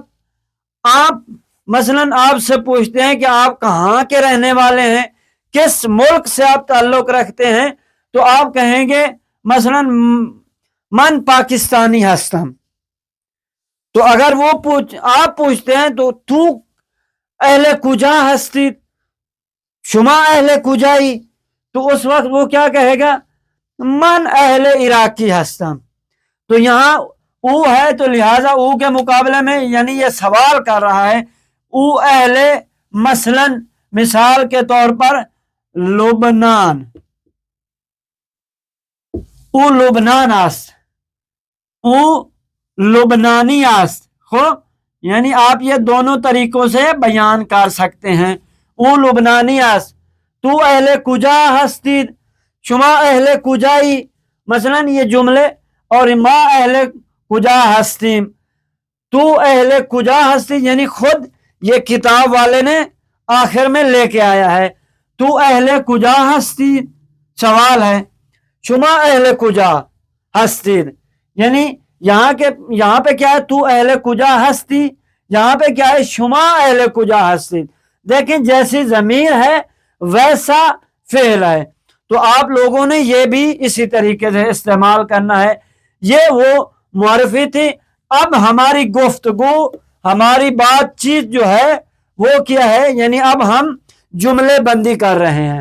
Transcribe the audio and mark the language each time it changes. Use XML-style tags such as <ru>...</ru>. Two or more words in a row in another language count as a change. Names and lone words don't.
<ur>آپ مثلا آپ سے پوچھتے ہیں کہ آپ کہاں کے رہنے والے ہیں, کس ملک سے آپ تعلق رکھتے ہیں, تو آپ کہیں گے مثلا</ur> <fa>من پاکستانی ہستم.</fa> <ur>تو اگر وہ آپ پوچھتے ہیں</ur> <fa>تو اہل کجا ہستی, شما اہل کجائی,</fa> <ur>تو اس وقت وہ کیا کہے گا,</ur> <fa>من اہل عراقی ہستم.</fa> <ur>تو یہاں او ہے تو لہذا او کے مقابلے میں, یعنی یہ سوال کر رہا ہے,</ur> <fa>او اہل</fa> <ur>مثلا مثال کے طور پر لبنان,</ur> <fa>او لبنان است, او لبنانی است.</fa> <ur>یعنی آپ یہ دونوں طریقوں سے بیان کر سکتے ہیں.</ur> <fa>او لبنانی است. تو اہل کجا ہستید, شما اہل کجائی,</fa> <ur>مثلا یہ جملے. اور</ur> <fa>ما اہل کجا ہستیم, تو اہل کجا ہستی,</fa> <ur>یعنی خود یہ کتاب والے نے آخر میں لے کے آیا ہے.</ur> <fa>تو اہل کجا ہستی,</fa> <ur>سوال ہے.</ur> <fa>شما اہل کجا ہستید,</fa> <ur>یعنی یہاں پہ کیا ہے,</ur> <fa>تو اہل کجا ہستی,</fa> <ur>یہاں پہ کیا ہے</ur> <fa>شما اہل کجا ہستید,</fa> <ur>دیکھیں جیسی ضمیر ہے ویسا فعل ہے, تو آپ لوگوں نے یہ بھی اسی طریقے سے استعمال کرنا ہے. یہ وہ معرفی تھی. اب ہماری گفتگو ہماری بات چیت جو ہے وہ کیا ہے, یعنی اب ہم جملے بندی کر رہے ہیں.</ur>